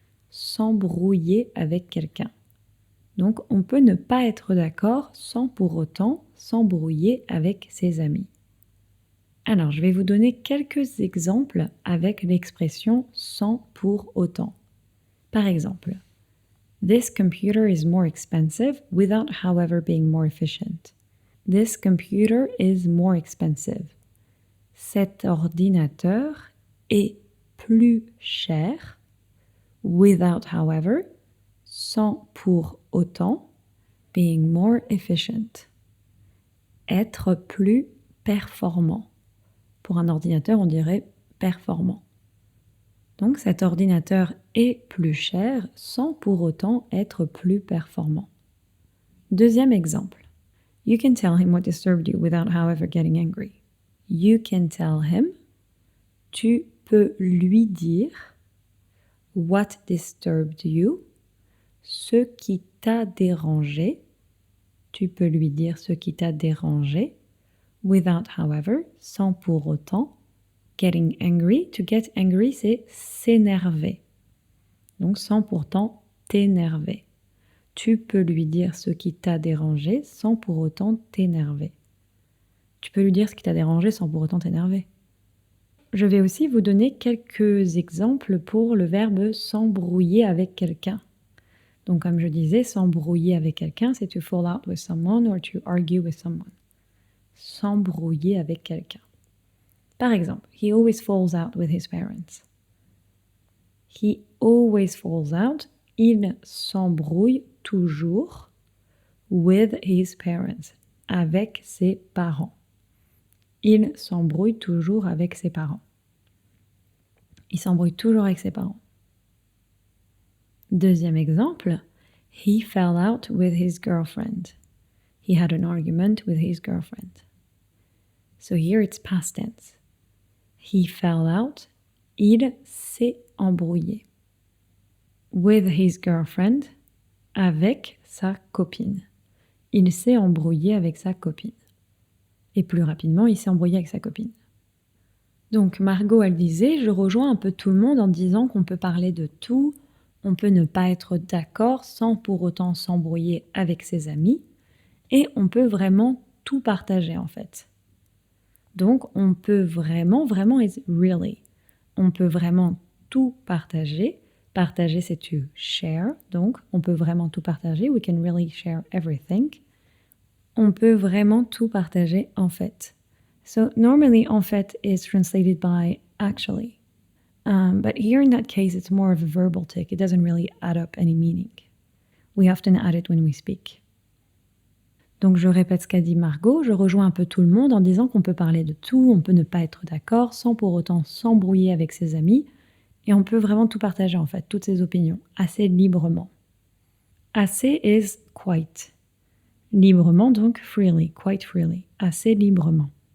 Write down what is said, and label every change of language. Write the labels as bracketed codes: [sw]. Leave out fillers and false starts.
[fr] S'embrouiller avec quelqu'un. Donc, on peut ne pas être d'accord sans pour autant s'embrouiller avec ses amis. Alors, je vais vous donner quelques exemples avec l'expression sans pour autant. Par exemple, [en] this computer is more expensive without however being more efficient. This computer is more expensive. [fr] Cet ordinateur est plus cher [en] without however, [fr] sans pour autant, [en] being more efficient. [fr] Être plus performant. Pour un ordinateur, on dirait performant. Donc cet ordinateur est plus cher sans pour autant être plus performant. Deuxième exemple. [en] You can tell him what disturbed you without however getting angry. You can tell him, [fr] tu peux lui dire, [en] what disturbed you, [fr] ce qui t'a dérangé, tu peux lui dire ce qui t'a dérangé, [en] without however, [fr] sans pour autant, [en] getting angry, to get angry [fr] c'est s'énerver, donc sans pourtant t'énerver. Tu peux lui dire ce qui t'a dérangé sans pour autant t'énerver. Tu peux lui dire ce qui t'a dérangé sans pour autant t'énerver. Je vais aussi vous donner quelques exemples pour le verbe s'embrouiller avec quelqu'un. Donc comme je disais, s'embrouiller avec quelqu'un, c'est [en] to fall out with someone [fr] or to argue with someone. S'embrouiller avec quelqu'un. Par exemple, [en] he always falls out with his parents. He always falls out. [fr] Il s'embrouille toujours [en] with his parents, [fr] avec ses parents. Il s'embrouille toujours avec ses parents. Il s'embrouille toujours avec ses parents. Deuxième exemple, [en] he fell out with his girlfriend. He had an argument with his girlfriend. So here it's past tense. He fell out, [fr] il s'est embrouillé. [en] With his girlfriend, [fr] avec sa copine. Il s'est embrouillé avec sa copine. Et plus rapidement, il s'est embrouillé avec sa copine. Donc Margot, elle disait, je rejoins un peu tout le monde en disant qu'on peut parler de tout, on peut ne pas être d'accord sans pour autant s'embrouiller avec ses amis, et on peut vraiment tout partager en fait. Donc on peut vraiment [en] is really, [fr] on peut vraiment tout partager. Partager, c'est [en] to share, [fr] donc on peut vraiment tout partager. [en] We can really share everything. [fr] On peut vraiment tout partager en fait. [en] So normally [fr] en fait [en] is translated by actually. But here in that case it's more of a verbal tick. It doesn't really add up any meaning. We often add it when we speak. [fr] Donc je répète ce qu'a dit Margot, je rejoins un peu tout le monde en disant qu'on peut parler de tout, on peut ne pas être d'accord sans pour autant s'embrouiller avec ses amis. Et on peut vraiment tout partager en fait, toutes ses opinions, assez librement. Assez is quite. Librement donc freely, quite freely, assez librement.